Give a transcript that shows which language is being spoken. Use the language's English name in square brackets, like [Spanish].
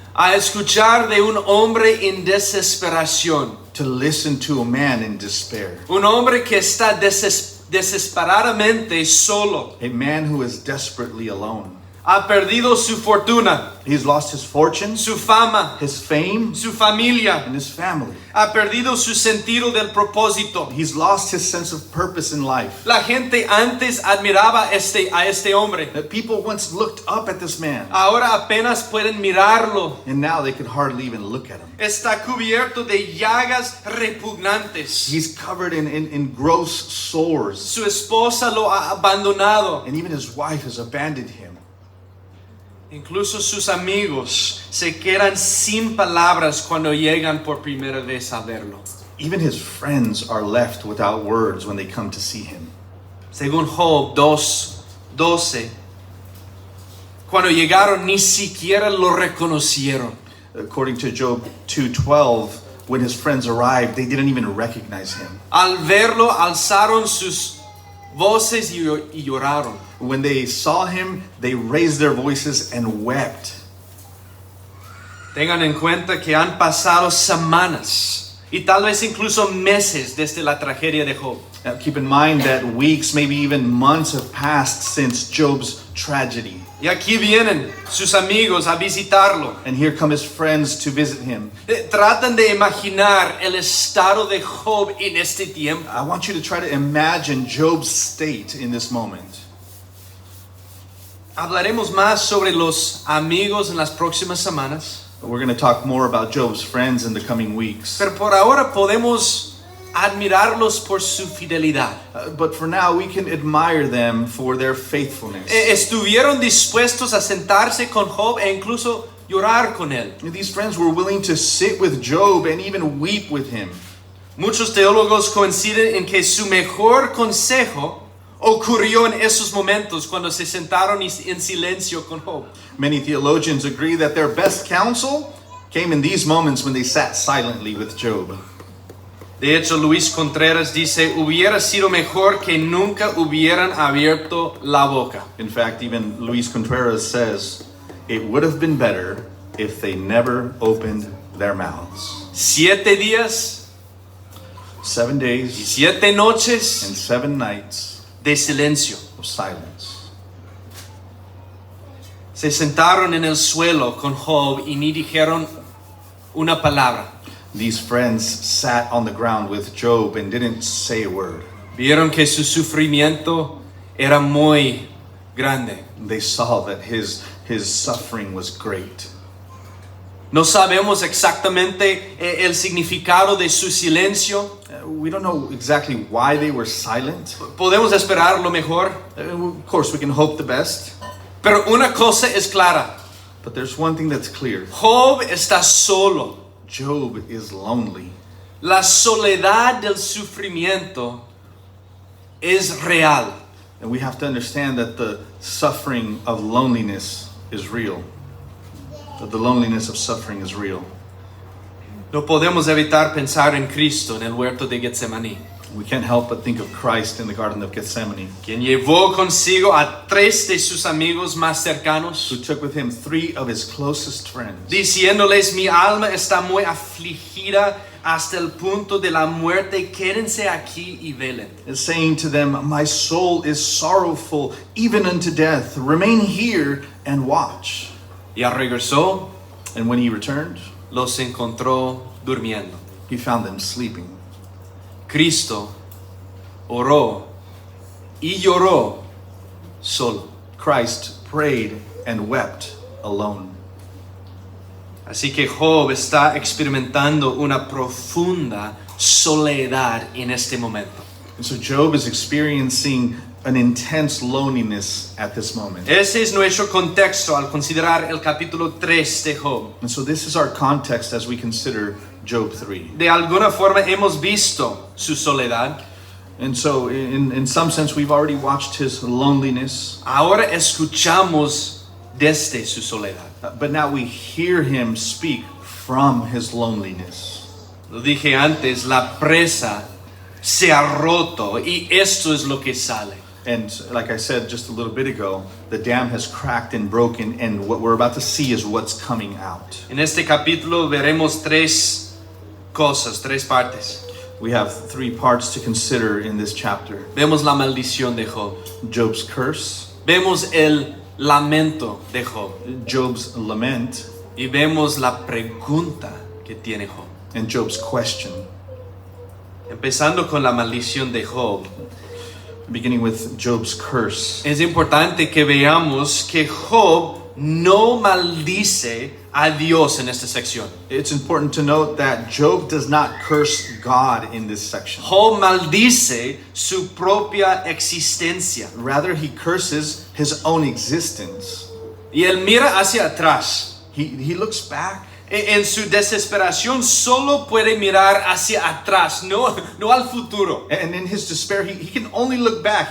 [Spanish] A escuchar de un hombre en desesperación. [English] to listen to a man in despair, [Spanish] Un hombre que está desesperadamente solo. [English] a man who is desperately alone. [Spanish] Ha perdido su fortuna, [English] He's lost his fortune, [Spanish] su fama, [English] his fame, [Spanish] su familia. [English] and his family. [Spanish] Ha perdido su sentido del propósito. [English] He's lost his sense of purpose in life. [Spanish] La gente antes admiraba a este hombre. [English] That people once looked up at this man, [Spanish] Ahora apenas pueden mirarlo. [English] and now they could hardly even look at him. [Spanish] Está cubierto de llagas repugnantes. [English] He's covered in gross sores, [Spanish] Su esposa lo ha abandonado. [English] and even his wife has abandoned him. [Spanish] Incluso sus amigos se quedan sin palabras cuando llegan por primera vez a verlo. [English] Even his friends are left without words when they come to see him. [Spanish] Según Job 2:12, cuando llegaron ni siquiera lo reconocieron. [English] According to Job 2:12, when his friends arrived, they didn't even recognize him. [Spanish] Al verlo alzaron sus voces y lloraron. [English] When they saw him, they raised their voices and wept. [Spanish] Tengan en cuenta que han pasado semanas y tal vez incluso meses desde la tragedia de Job. [English] Now, keep in mind that weeks, maybe even months have passed since Job's tragedy. [Spanish] Y aquí vienen sus amigos a visitarlo. [English] And here come his friends to visit him. [Spanish] Tratan de imaginar el estado de Job en este tiempo. [English] I want you to try to imagine Job's state in this moment. [Spanish] Hablaremos más sobre los amigos en las próximas semanas. [English] We're going to talk more about Job's friends in the coming weeks. [Spanish] Pero por ahora podemos admirarlos por su fidelidad. [English] But for now, we can admire them for their faithfulness. [Spanish] Estuvieron dispuestos a sentarse con Job e incluso llorar con él. [English] These friends were willing to sit with Job and even weep with him. [Spanish] Muchos teólogos coinciden en que su mejor consejo ocurrió en esos momentos cuando se sentaron en silencio con Job. [English] Many theologians agree that their best counsel came in these moments when they sat silently with Job. [Spanish] De hecho, Luis Contreras dice, hubiera sido mejor que nunca hubieran abierto la boca. [English] In fact, even Luis Contreras says, it would have been better if they never opened their mouths. [Spanish] 7 días [English] 7 days [Spanish] 7 noches [English] and 7 nights [Spanish] de silencio. [English] of silence. [Spanish] Se sentaron en el suelo con Job y ni dijeron una palabra. [English] These friends sat on the ground with Job and didn't say a word. [Spanish] Vieron que su sufrimiento era muy grande. [English] They saw that his suffering was great. [Spanish] No sabemos exactamente el significado de su silencio. [English] We don't know exactly why they were silent. [Spanish] Podemos esperar lo mejor. [English] Of course, we can hope the best. [Spanish] Pero una cosa es clara. [English] But there's one thing that's clear. [Spanish] Job está solo. [English] Job is lonely. [Spanish] La soledad del sufrimiento es real. [English] And we have to understand that the suffering of loneliness is real. That the loneliness of suffering is real. [Spanish] No podemos evitar pensar en Cristo en el huerto de Getsemaní, [English] We can't help but think of Christ in the Garden of Gethsemane, [Spanish] quien llevó consigo a 3 de sus amigos más cercanos, [English] who took with him 3 of his closest friends, [Spanish] diciéndoles, mi alma está muy afligida hasta el punto de la muerte, quédense aquí y velen. [English] and saying to them, my soul is sorrowful even unto death. Remain here and watch. [Spanish] Y regresó, [English] And when he returned, [Spanish] los encontró durmiendo. [English] he found them sleeping. [Spanish] Cristo oró y lloró solo. [English] Christ prayed and wept alone. [Spanish] Así que Job está experimentando una profunda soledad en este momento. [English] And so Job is experiencing an intense loneliness at this moment. [Spanish] Ese es nuestro contexto al considerar el capítulo 3 de Job. [English] And so this is our context as we consider Job 3. [Spanish] De alguna forma hemos visto su soledad. [English] And so in some sense we've already watched his loneliness, [Spanish] Ahora escuchamos desde su soledad. [English] but now we hear him speak from his loneliness. [Spanish] Lo dije antes, la presa se ha roto y esto es lo que sale. [English] And like I said just a little bit ago, the dam has cracked and broken, and what we're about to see is what's coming out. [Spanish] En este capítulo veremos tres cosas, tres partes. [English] We have three parts to consider in this chapter. [Spanish] Vemos la maldición de Job. [English] Job's curse, [Spanish] Vemos el lamento de Job. [English] Job's lament, [Spanish] Y vemos la pregunta que tiene Job. [English] and Job's question. [Spanish] Empezando con la maldición de Job. [English] Beginning with Job's curse. [Spanish] Es importante que veamos que Job no maldice a Dios en esta sección. [English] It's important to note that Job does not curse God in this section. [Spanish] Job maldice su propia existencia. [English] Rather, he curses his own existence. [Spanish] Y él mira hacia atrás. [English] He looks back. [Spanish] En su desesperación solo puede mirar hacia atrás, no al futuro. [English] And in his despair, he can only look back.